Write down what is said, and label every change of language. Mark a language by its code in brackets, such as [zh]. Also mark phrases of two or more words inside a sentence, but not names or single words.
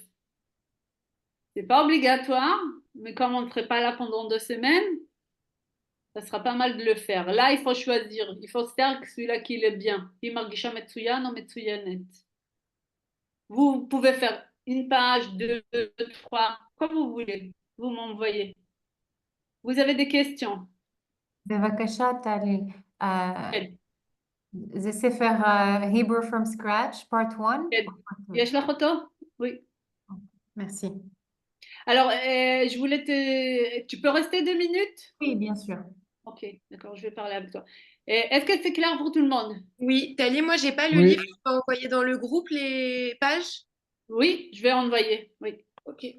[fr] C'est pas obligatoire, mais comme on ne serait pas là pendant 2 semaines, ça sera pas mal de le faire. Là, il faut choisir. Il faut se faire celui-là qui est bien. Vous pouvez faire une page, 2, 3, comme vous voulez. Vous m'envoyez. Vous avez des questions? [he] בבקשה, טלי. זה ספר Hebrew from scratch, part 1? יש לך אותו? [fr] Oui. Merci. Alors, je voulais Tu peux rester 2 minutes? Oui, bien sûr. Ok, d'accord, je vais parler avec toi. Est-ce que c'est clair pour tout le monde? Oui, Tali, moi, j'ai pas le Oui. livre. Tu peux envoyer dans le groupe les pages? Oui, je vais envoyer. Oui.